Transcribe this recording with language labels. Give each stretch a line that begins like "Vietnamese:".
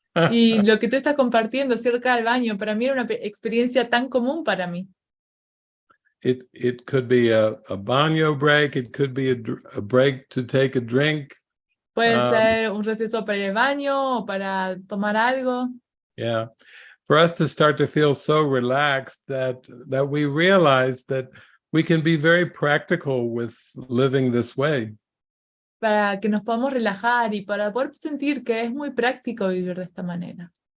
Spanish: Y lo que tú estás compartiendo acerca del baño, para mí era una experiencia tan común para mí.
English: It could be a baño break, it could be a break to take a drink.
Spanish: Puede ser un receso para ir al baño o para tomar algo.
English: Yeah. For us to start to feel so relaxed that we realize that we can be very practical with living this way.
Spanish: Para que nos podamos relajar y para poder sentir que es muy práctico vivir de esta manera.